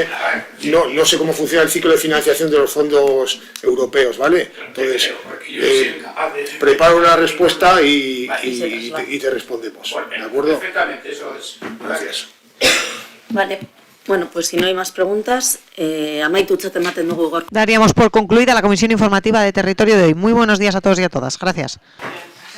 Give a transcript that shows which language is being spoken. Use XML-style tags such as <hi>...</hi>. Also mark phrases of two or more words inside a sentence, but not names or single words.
<es>No sé cómo funciona el ciclo de financiación de los fondos europeos, ¿vale? Entonces, preparo la respuesta y te respondemos, ¿de acuerdo? Perfectamente, eso es. Gracias. Vale. Bueno, pues si no hay más preguntas,</es> <eu>amaitutza ematen dugu gaur.</eu> <es>Daríamos por concluida la comisión informativa de territorio de hoy. Muy buenos días a todos y a todas. Gracias.</es>